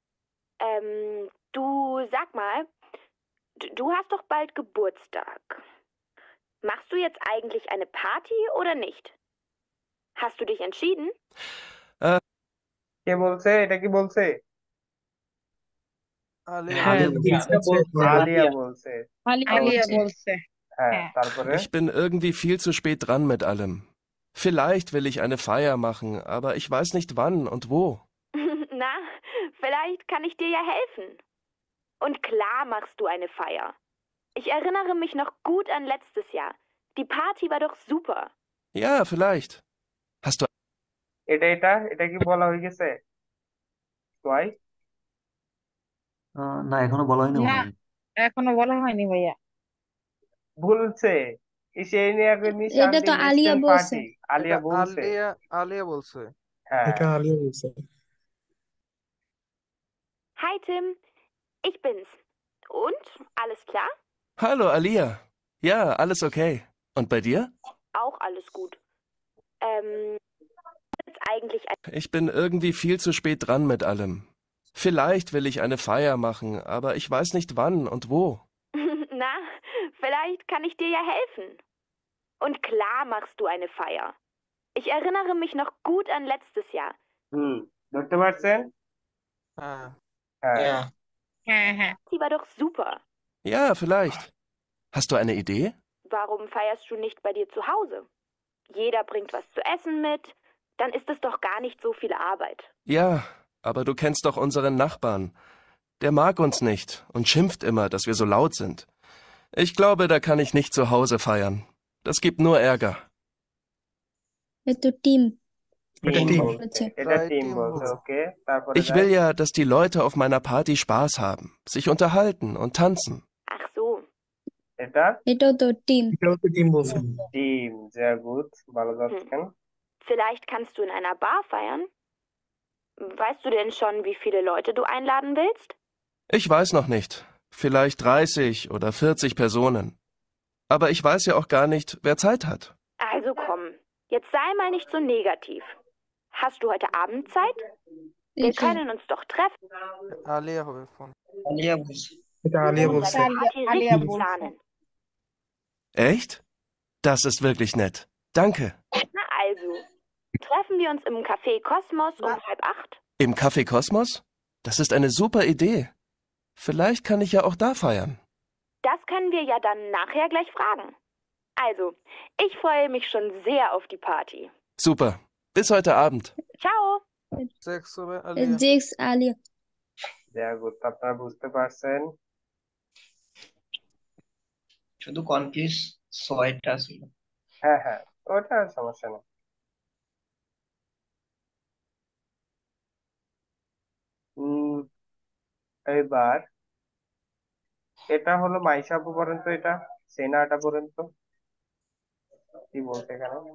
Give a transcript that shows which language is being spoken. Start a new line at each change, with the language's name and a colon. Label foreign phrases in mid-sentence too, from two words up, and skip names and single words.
German: Du sag mal, du hast doch bald Geburtstag. Machst du jetzt eigentlich eine Party oder nicht? Hast du dich entschieden? Äh,
Bangla: কে বলছে? এটা কি বলছে? আলিয়া হ্যাঁ বলছে। আলিয়া বলছে। আলিয়া বলছে। আলিয়া ওকে। বলছে হ্যাঁ, হ্যাঁ তারপরে?
German: Ich bin irgendwie viel zu spät dran mit allem. Vielleicht will ich eine Feier machen, aber ich weiß nicht wann und wo. Na, vielleicht kann ich dir ja helfen. Und klar machst du eine Feier. Ich erinnere mich noch gut an letztes Jahr. Die Party war doch super. Ja, vielleicht. Hast du
Bangla: এটা কি বলা হয়ে গেছে? সোয়াই? না এখনো বলা হয়নি না মনে হয়। এখনো বলা হয়নি ভাইয়া বলছে। সেই নিয়ে এটা তো আলিয়া ইনস্ট্যান্ট বলছে। পার্টি। আলিয়া এটা বলছে। আলিয়া বলছে। হ্যাঁ। এটা আলিয়া বলছে।
German: Hi Tim, ich bin's. Und? Alles klar? Hallo, Alia. Ja, alles okay. Und bei dir? Auch alles gut. Jetzt eigentlich Ich bin irgendwie viel zu spät dran mit allem. Vielleicht will ich eine Feier machen, aber ich weiß nicht wann und wo. Na, vielleicht kann ich dir ja helfen. Und klar machst du eine Feier. Ich erinnere mich noch gut an letztes Jahr.
Bangla: ধরতে পারছেন? হ্যাঁ হ্যাঁ। হ্যাঁ হ্যাঁ
German: Die war doch super. Ja, vielleicht. Hast du eine Idee? Warum feierst du nicht bei dir zu Hause? Jeder bringt was zu essen mit. Dann ist es doch gar nicht so viel Arbeit. Ja, aber du kennst doch unseren Nachbarn. Der mag uns nicht und schimpft immer, dass wir so laut sind. Ich glaube, da kann ich nicht zu Hause feiern. Das gibt nur Ärger.
Bangla: এটা টিম এটা টিম টিম। বলছে। এটা তাই টিম টিম বলছে। বলছে। ওকে, তারপরে
German: Ich
Bangla: যাই।
German: will ja, dass die Leute auf meiner Party Spaß haben, sich unterhalten und tanzen. Ach so.
Bangla: এটা এটাও তো টিম। এটাও তো টিম বলছে।
German: টিম। sehr gut,
Bangla: ভালো যাচ্ছেন।
German: Vielleicht kannst du in einer Bar feiern? Weißt du denn schon, wie viele Leute du einladen willst? Ich weiß noch nicht. Vielleicht 30 oder 40 Personen. Aber ich weiß ja auch gar nicht, wer Zeit hat. Also komm, jetzt sei mal nicht so negativ. Hast du heute Abend Zeit? Wir
Bangla: এটা
German: können uns doch treffen
Bangla: আলিয়া হবে ফোন। আলিয়া বলছে। এটা আলিয়া
German: und
Bangla: বলছে।
German: eine Party
Bangla: আলিয়া
German: richtig
Bangla: বলছে
German: planen. Echt? Das ist wirklich nett. Danke. Na also, treffen wir uns im Café Kosmos um 7:30? Im Café Kosmos? Das ist eine super Idee. Vielleicht kann ich ja auch da feiern. Das können wir ja dann nachher gleich fragen. Also, ich freue mich schon sehr auf die Party. Super. Bis heute Abend. Ciao!
Bangla: সেক্স হবে আলিয়া। জেক্স আলিয়া।
German: sehr gut,
Bangla: আপনারা বুঝতে পারছেন। শুধু কনফিউজ ছয়টা ছিল। হ্যাঁ হ্যাঁ, ওটা সমস্যা নেই। উম, এবার এটা হলো মাইশা আপু পর্যন্ত, এটা সেনাটা পর্যন্ত কি বলছে এখানে?